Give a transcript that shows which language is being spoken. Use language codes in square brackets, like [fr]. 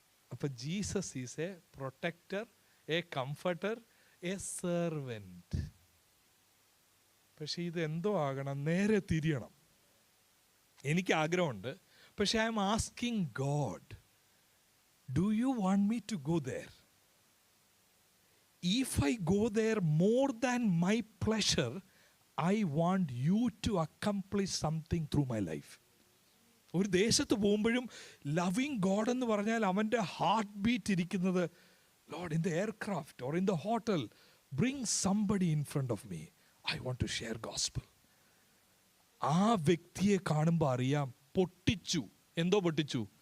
[en] അപ്പോൾ Jesus is a protector, a comforter, a servant. [ml] പക്ഷേ ഇതെന്തോ ആകണം, നേരെ തിരിയണം. എനിക്ക് ആഗ്രഹമുണ്ട്, പക്ഷേ [en] I'm asking God, do you want me to go there? If I go there more than my pleasure, I want you to accomplish something through my life. [ml] ഒരു ദേശത്ത് പോകുമ്പോഴും [en] loving god [ml] എന്ന് പറഞ്ഞാൽ അവൻ്റെ [en] Heart beat ഇരിക്കുന്നത്, lord in the aircraft or in the hotel, bring somebody in front of me, I want to share gospel. [ml] ആ വ്യക്തിയെ കാണുമ്പോൾ അറിയാം, പൊട്ടിച്ചു. എന്തോ പൊട്ടിച്ചു?